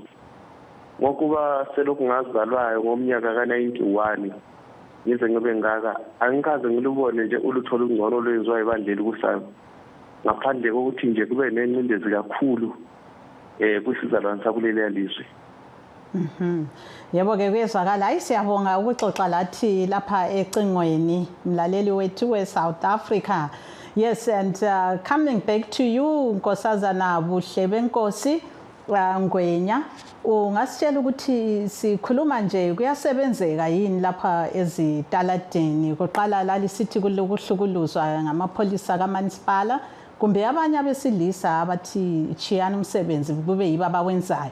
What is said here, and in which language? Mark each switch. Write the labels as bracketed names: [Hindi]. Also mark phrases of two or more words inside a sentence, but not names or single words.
[North Ndebele] Ngokuba selokhu ngazalwayo ngomnyaka ka-91 ngize ngibe ngaka angikaze ngilubone nje ulutho olungcono olwenziwa ibandla elibusayo ngaphandle kokuthi nje kube nencindezi kakhulu kwisizalwane sakuleli lizwe. Yebo-ke kuyezwakala. Hayi, siyabonga ukuxoxa lathi lapha ecingweni mlaleli wethu we-South Africa. [English] Yes, and coming back to you, [North Ndebele] Nkosazana Buhle Benkosi Ngwenya, ungasitshela ukuthi sikhuluma nje kuyasebenzeka yini lapha ezitaladeni? Kuqala lalisithi kuhlukuluzwa ngamapholisa kaManisipala kumbe abanye abesilisa abathi chiyana umsebenzi kube yibo abawenzayo.